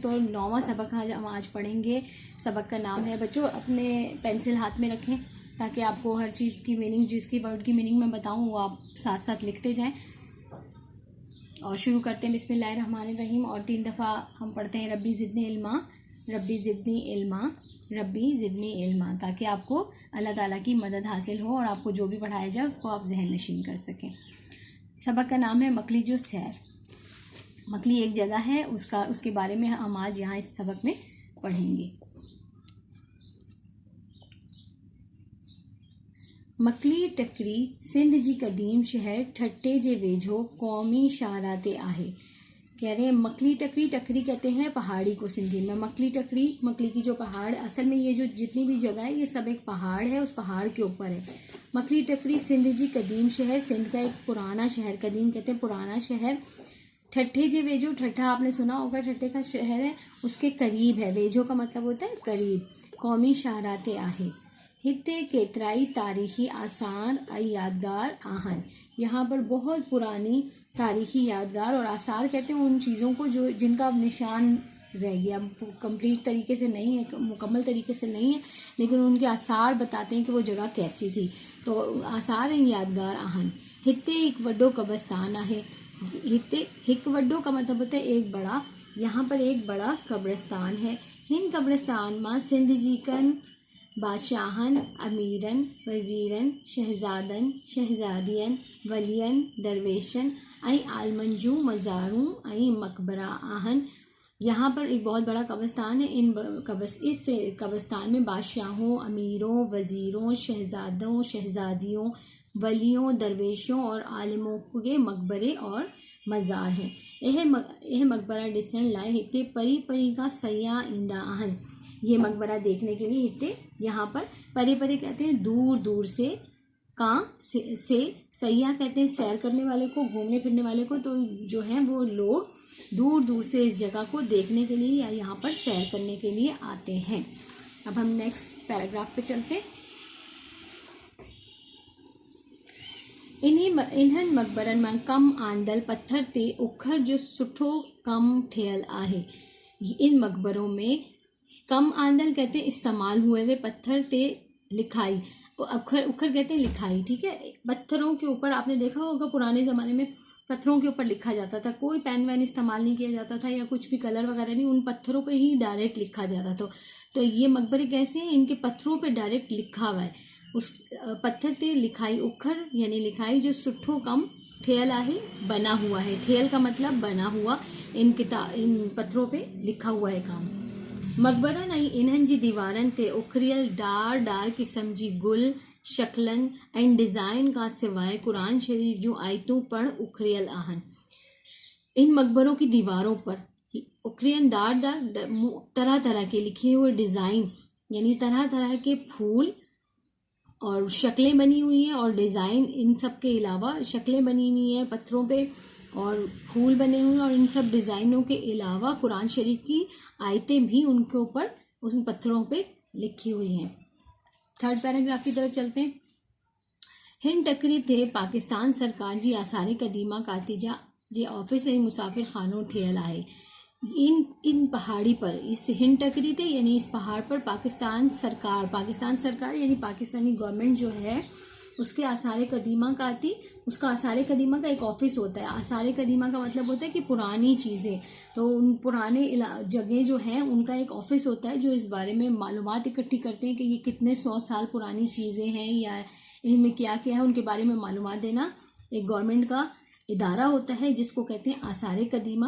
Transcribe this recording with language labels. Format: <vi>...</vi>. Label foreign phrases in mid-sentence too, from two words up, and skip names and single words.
<ur>تو 9واں سبق ہم آج پڑھیں گے. سبق کا نام ہے، بچوں اپنے پنسل ہاتھ میں رکھیں تاکہ آپکو ہر چیز کی میننگ، جسکی ورڈ کی میننگ میں بتاؤں وہ آپ ساتھ ساتھ لکھتے جائیں. اور شروع کرتے ہیں بسم اللہ الرحمن الرحیم. اور 3 دفعہ ہم پڑھتے ہیں</ur> <ar>رب زدني علما, رب زدني علما, رب زدني علما,</ar> <ur>تاکہ آپکو اللہ تعالیٰ کی مدد حاصل ہو اور آپکو جو بھی پڑھایا جائے اسکو آپ ذہن نشین کر سکیں. سبق کا نام ہے مکلی جو سیر. مکلی ایک جگہ ہے، اسکے بارے میں ہم آج یہاں اس سبق میں پڑھیں گے.</ur> <sd>मकली टकरी सिंध जी कदीम शहर ठट्टे जे वेझो कौमी शाहराते आहे।</sd> <ur>کہہ رہے ہیں مکلی ٹکری، ٹکری کہتے ہیں پہاڑی کو سندھی میں. مکلی ٹکری، مکلی کی جو پہاڑ، اصل میں یہ جو جتنی بھی جگہ ہے یہ سب ایک پہاڑ ہے، اس پہاڑ کے اوپر ہے.</ur> <sd>मकली टकरी सिंध जी कदीम शहर,</sd> <ur>سندھ کا ایک پرانا شہر، قدیم کہتے ہیں پرانا شہر.</ur> <sd>ठट्ठे जे वेझो,</sd> <ur>ٹھٹھہ آپنے سنا ہوگا، ٹھٹھے کا شہر ہے، اسکے قریب ہے. ویجھو کا مطلب ہوتا ہے قریب.</ur> <sd>कौमी शाहराते आहे हिते केतराई तारीखी आसार आई यादगार आहन।</sd> <ur>یہاں پر بہت پرانی تاریخی یادگار، اور آثار کہتے ہیں ان چیزوں کو جو جنکا نشان رہ گیا، کمپلیٹ طریقے سے نہیں ہے، مکمل طریقے سے نہیں ہے، لیکن انکے آثار بتاتے ہیں کہ وہ جگہ کیسی تھی.</ur> <sd>तो आसार आई यादगार आहन। हिते एक वड्डो कब्रिस्तान आहे। हिक वड्डो</sd> <ur>کا مطلب ہوتا ہے ایک بڑا. یہاں پر ایک بڑا قبرستان ہے.</ur> <sd>हिन कब्रिस्तान मां सिंध जी कन बादशाहन, अमीरन, वज़ीरन, शहजादन, शहजादियन, वलियन, दरवेशन ऐं आलमन जूं मज़ारूं ऐं मकबरा आहन।</sd> <ur>یہاں پر ایک بہت بڑا قبرستان ہے۔ اس قبرستان میں بادشاہوں، امیروں، وزیروں، شہزادوں، شہزادیوں، ولیوں، درویشوں اور عالموں کے مقبرے اور مزار ہیں.</ur> <sd>यह मकबरा ॾिसण लाइ हिते परी परी का सयाह ईंदा आहिनि।</sd> <ur>یہ مقبرہ دیکھنے کے لیے ہتے، یہاں پر</ur> <sd>परे परे</sd> <ur>کہتے ہیں دور دور سے، سے سیاح کہتے ہیں سیر کرنے والے کو، گھومنے پھرنے والے کو. تو جو ہے وہ لوگ دور دور سے اس جگہ کو دیکھنے کے لیے یا یہاں پر سیر کرنے کے لیے آتے ہیں. اب ہم</ur> <en>next paragraph</en> <ur>پہ چلتے ہیں.</ur> <sd>इन्हनि मकबरनि मां कम आंदल पत्थर ते उखर जो सुठो कम ठहियल आहे।</sd> <ur>ان مقبروں میں</ur> <sd>कम आंदल</sd> <ur>کہتے ہیں استعمال ہوئے ہوئے,</ur> <sd>पत्थर ते लिखाई,</sd> <ur>اکھر کہتے ہیں لکھائی، ٹھیک ہے. پتھروں کے اوپر آپنے دیکھا ہوگا پرانے زمانے میں پتھروں کے اوپر لکھا جاتا تھا، کوئی پین وین استعمال نہیں کیا جاتا تھا یا کچھ بھی کلر وغیرہ نہیں، ان پتھروں پہ ہی ڈائریکٹ لکھا جاتا تھا. تو یہ مقبرے کیسے ہیں، انکے پتھروں پہ ڈائریکٹ لکھا ہوا ہے.</ur> <sd>उस पत्थर ते लिखाई, उखर</sd> <ur>یعنی لکھائی</ur> <sd>जो सुठो कम ठेयल आहे,</sd> <ur>بنا ہوا ہے. ٹھیل کا مطلب بنا ہوا، ان پتھروں پہ لکھا ہوا ہے کام.</ur> <sd>मकबरनि ऐं इन्हनि जी दीवारनि ते उखरियल डार क़िस्म जी गुल शक्लनि ऐं डिज़ाइन खां सवाइ कुरान शरीफ जूं आयतूं पिणु उखरियल आहिनि।</sd> <ur>ان مقبروں کی دیواروں پر</ur> <sd>उखरियल दार</sd> <ur>طرح طرح کے لکھے ہوئے ڈیزائن، یعنی طرح طرح کے پھول اور شکلیں بنی ہوئی ہیں، اور ڈیزائن، ان سب کے علاوہ شکلیں بنی ہوئی ہیں پتھروں پہ اور پھول بنے ہوئے ہیں، اور ان سب ڈیزائنوں کے علاوہ قرآن شریف کی آیتیں بھی انکے اوپر، ان پتھروں پہ لکھی ہوئی ہیں.</ur> <en>third paragraph</en> <ur>کی طرف چلتے ہیں.</ur> <sd>हिन टकरी थे पाकिस्तान सरकार जी आसार कदीमा कातिजा जे ऑफिस ऐं मुसाफिर खानो ठहियल आहे।</sd> <ur>ان پہاڑی پر، اس</ur> <sd>हिंद टकरी थे</sd> <ur>یعنی اس پہاڑ پر پاکستان سرکار یعنی پاکستانی گورنمنٹ جو ہے اسکے آثار قدیمہ کا آتی، اسکا آثار قدیمہ کا ایک آفس ہوتا ہے. آثار قدیمہ کا مطلب ہوتا ہے کہ پرانی چیزیں، تو ان پرانے جگہ جو ہیں انکا ایک آفس ہوتا ہے جو اس بارے میں معلومات اکٹھی کرتے ہیں کہ یہ کتنے 100 سال پرانی چیزیں ہیں یا انمیں کیا کیا ہے، انکے بارے میں معلومات دینا ایک گورنمنٹ کا ادارہ ہوتا ہے جسکو کہتے ہیں آثار قدیمہ.</ur>